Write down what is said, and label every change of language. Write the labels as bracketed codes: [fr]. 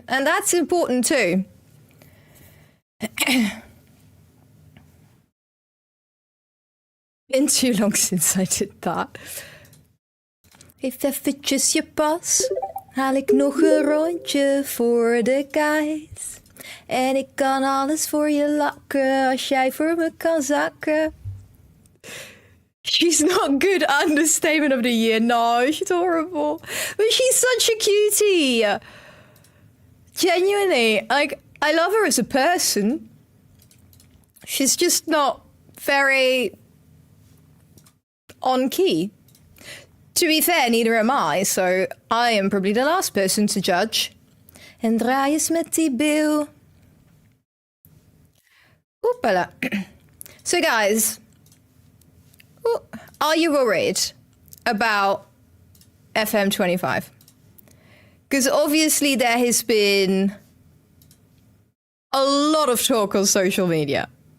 [en] And that's important too. Been too long since I did that. [nl] Geef eventjes je pas. Haal ik nog een rondje voor de guys. En ik kan alles voor je lakken als jij voor me kan zakken. [en] She's not good. Understatement of the year. No, she's horrible. But she's such a cutie. Genuinely. Like, I love her as a person. She's just not very on key. To be fair, neither am I, so I am probably the last person to judge. [nl] En draai eens met die bil. Oepala. [en] So guys, are you worried about FM25? Because obviously there has been a lot of talk on social media.